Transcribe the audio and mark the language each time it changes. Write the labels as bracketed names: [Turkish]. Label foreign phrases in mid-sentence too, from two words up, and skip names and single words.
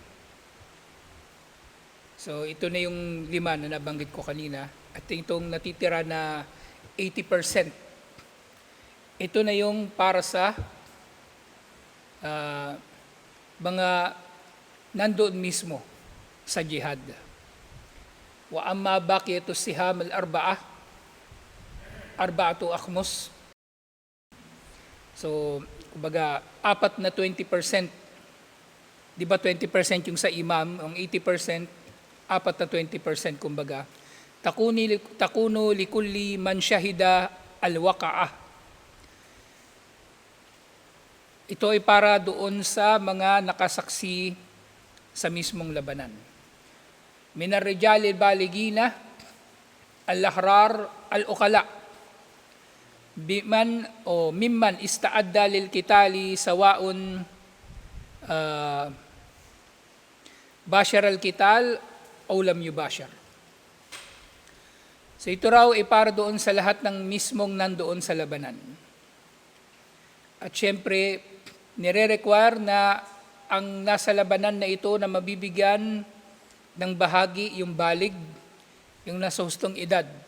[Filipino] So ito na yung 5 na nabanggit ko kanina. At itong natitira na 80%, ito na yung para sa mga nandoon mismo sa jihad. [Arabic] وأما باقية السهام الأربعة، أربعة أخماس. [Filipino] So, kumbaga, 4 na 20%. Di ba 20% yung sa imam, ang 80%, 4 na 20% kumbaga. [Arabic] تكون لكل من شهد الوقعة. [Filipino] Ito ay para doon sa mga nakasaksi sa mismong labanan. [Arabic] من الرجال البالغين الأحرار العقلاء بمن أو ممن استعد للقتال سواء باشر القتال أو لم يباشر. [Filipino] So ito raw ay para doon sa lahat ng mismong nandoon sa labanan. At syempre, nire-require na ang nasa labanan na ito na mabibigyan ng bahagi yung balig, yung nasa hustong edad.